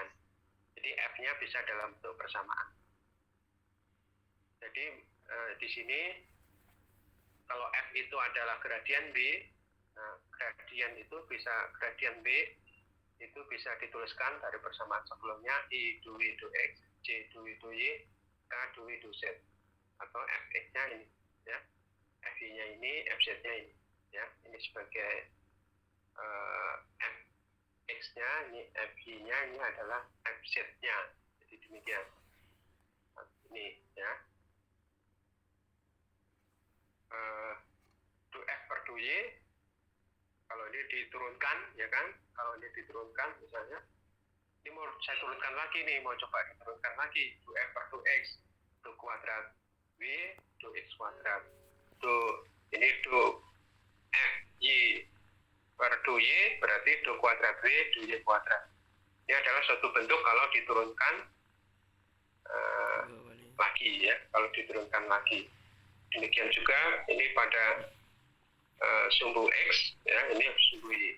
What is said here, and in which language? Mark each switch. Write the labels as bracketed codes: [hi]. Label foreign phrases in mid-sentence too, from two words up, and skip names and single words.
[id] Jadi F-nya bisa dalam bentuk bersamaan. Jadi di sini kalau F itu adalah gradien B, nah, gradien B itu bisa dituliskan dari persamaan sebelumnya I dui du X, J dui du Y, K dui du Z. Atau Fx-nya ini, ya. Fi-nya ini, Fz-nya ini, ya. Ini sebagai Fx-nya, ini Fi-nya ini adalah Fz-nya. Jadi demikian. Ini, ya. Du F per du Y, kalau ini diturunkan, ya kan? Kalau ini diturunkan, misalnya, ini mau saya turunkan lagi nih, mau coba diturunkan lagi. Du F per du X, du kuadrat W, du X kuadrat. Ini du F Y per du Y, berarti du kuadrat W, du Y kuadrat. Ini adalah suatu bentuk kalau diturunkan lagi, ya. Kalau diturunkan lagi. Demikian juga ini pada sumbu X, ya, ini sumbu Y.